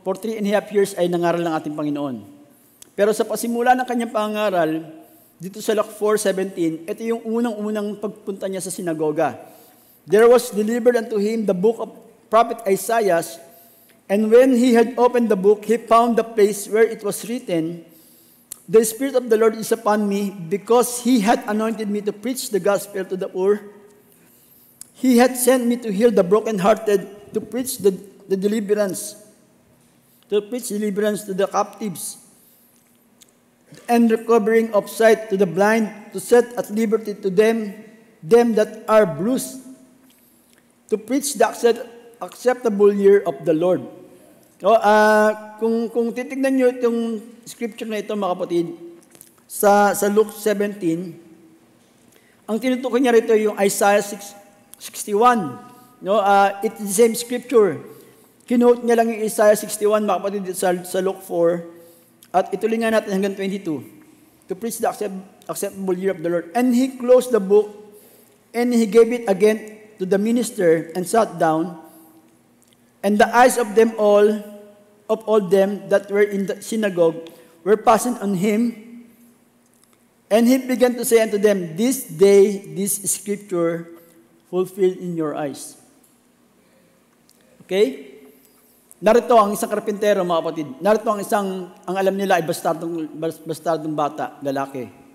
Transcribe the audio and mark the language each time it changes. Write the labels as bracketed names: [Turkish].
[English] for 3.5 years [Filipino] ay nangaral ng ating Panginoon. Pero sa pasimula ng kanyang pangaral, dito sa Luke 4:17, ito yung unang-unang pagpunta niya sa sinagoga. [English] There was delivered unto him the book of prophet Isaiah, and when he had opened the book, he found the place where it was written, The Spirit of the Lord is upon me, because he had anointed me to preach the gospel to the poor. He had sent me to heal the brokenhearted, to preach the deliverance, to the captives, and recovering of sight to the blind, to set at liberty to them that are bruised, to preach the acceptable year of the Lord. [Filipino] So, kung titignan nyo itong scripture na ito, mga kapatid, sa Luke 17, ang tinutukoy niya rito yung Isaiah 61. [English] No, it's the same scripture. [Filipino] Kinote niya lang yung Isaiah 61, mga kapatid, sa Luke 4. At ituloy nga natin hanggang 22. [English] To preach the acceptable year of the Lord. And he closed the book, and he gave it again to the minister, and sat down. And the eyes of all them that were in the synagogue, were fastened on him. And he began to say unto them, This day, this scripture fulfilled in your eyes. Okay? [Filipino] Narito ang isang karpintero, mga kapatid. Narito ang alam nila ay bastardong bata, lalaki.